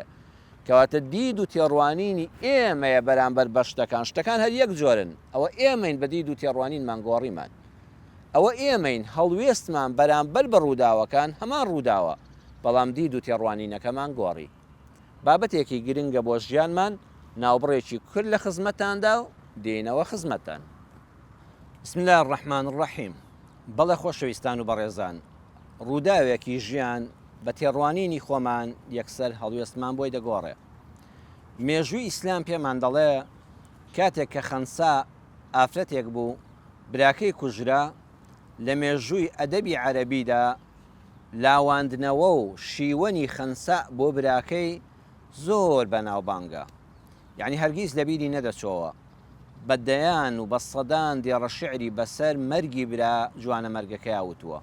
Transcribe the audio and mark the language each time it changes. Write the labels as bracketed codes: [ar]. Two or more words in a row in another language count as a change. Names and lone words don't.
[ckb] کەواتە دید و تێڕوانینی ئێمەیە بەرامبەر بە شتەکان هەر یەک جۆرن ئەوە ئێمەین بە دید و تێڕوانینمان گۆڕیمان ئەوە ئێمەین هەڵوێستمان بەرامبەر بە ڕووداوەکان هەمان ڕووداوە بەڵام دید و تێڕوانینەکەمان گۆڕی. بابەتێکی گرنگە بۆ ژیانمان ناوبڕێکی کورد لە خزمەتاندا و دێنەوە خزمەتان. [ar] بسم الله الرحمن الرحیم. [ckb] بەڵێ خۆشەویستان و بەڕێزان ڕووداوێکی ژیان بە تێڕوانینی خۆمان یەکسەر هەڵوێستمان بۆی دەگۆڕێ. مێژووی ئیسلام پێمان دەڵێ کاتێک کە خەنسا ئافرەتێک بوو براکەی کوژرا لە مێژووی ئەدەبی عەرەبیدا لاواندنەوە و شیوەنی خەنسا بۆ براکەی زۆر بەناوبانگە یعنی هەرگیز لەبیری نەدەچۆوە بەدەیان و بە سەدان دێڕە شعری بەسەر مەرگی برا جوانە مەرگەکەی وتووە.